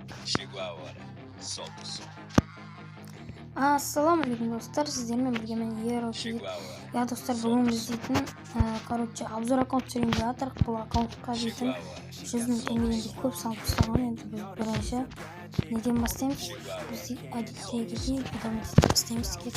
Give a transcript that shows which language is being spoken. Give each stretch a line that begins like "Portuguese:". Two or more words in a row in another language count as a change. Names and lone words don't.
Portuguese: Chegou a hora. Solta o som.
Kazakh: Ассаламалейкум достар, сіздермен бірге мен Ero
Portuguese: Chegou a hora.
Kazakh: Я достар, бүгін біз дейтін обзор аккаунт түсірейін деп жатырық. Бұл аккаунтқа дейтін 100 000 теңгеден көп салып тастаған. Енді біз бірінші неден бастаймыз? Біз әдеттегідей бастаймыз.